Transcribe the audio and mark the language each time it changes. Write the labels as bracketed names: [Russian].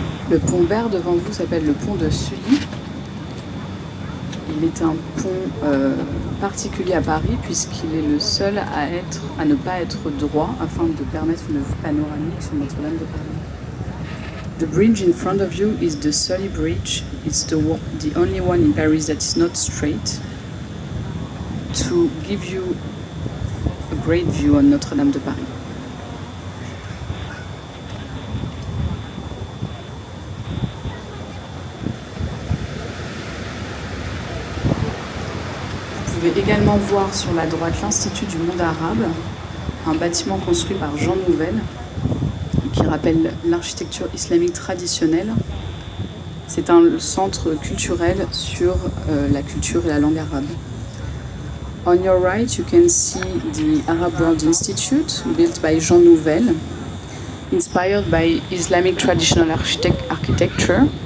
[French] Le pont vert devant vous s'appelle le pont de Sully. Il est un pont particulier à Paris puisqu'il est le seul à ne pas être droit afin de permettre une vue panoramique sur Notre-Dame de Paris. [English] The bridge in front of you is the Sully Bridge. It's the only one in Paris that is not straight, to give you a great view on Notre-Dame de Paris. [French] Vous pouvez également voir sur la droite l'Institut du monde arabe, un bâtiment construit par Jean Nouvel, qui rappelle l'architecture islamique traditionnelle. C'est un centre culturel sur la culture et la langue arabe. [English] On your right, you can see the Arab World Institute, built by Jean Nouvel, inspired by Islamic traditional architecture.